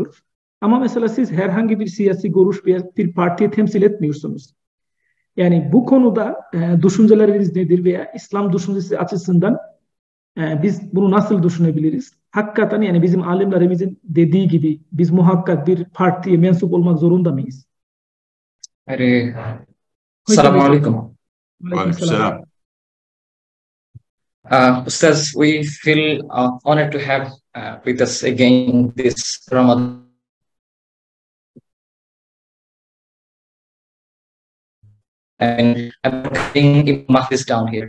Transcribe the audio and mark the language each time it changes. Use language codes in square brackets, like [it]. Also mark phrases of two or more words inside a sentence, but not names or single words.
[tr] Ama mesela siz herhangi bir siyasi görüş veya bir partiyi temsil etmiyorsunuz. Yani bu konuda düşünceleriniz nedir veya İslam düşüncesi açısından biz bunu nasıl düşünebiliriz? Hakikaten yani bizim alimlerimizin dediği gibi biz muhakkak bir partiye mensup olmak zorunda mıyız? [ar] السلام عليكم. [tr] Aleykümselam. [en] Ustaz, we feel honored to have with us again this Ramadan. And I'm putting Mahdi's down here.